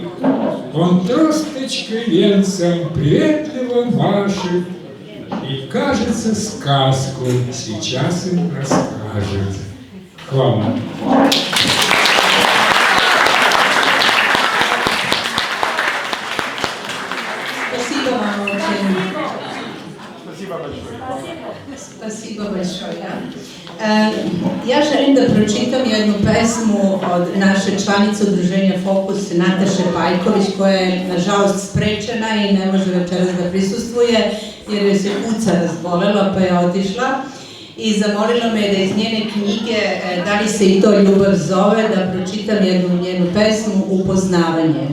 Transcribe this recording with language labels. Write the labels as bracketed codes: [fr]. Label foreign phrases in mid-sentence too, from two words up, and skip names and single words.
[ru] Он тросточкой венцем приветливо машет и, кажется, сказку сейчас им расскажет. [sr] Хвала. [ru] Spasibo большое. [sr] Ja želim da pročitam jednu pesmu od naše članice udruženja Fokus Nataše Pajković, koja je nažalost sprečena i ne može večeras da prisustvuje jer joj se kuca razbolela pa je otišla i zamolila me da iz njene knjige Da li se i to ljubav zove, da pročitam jednu njenu pesmu Upoznavanje.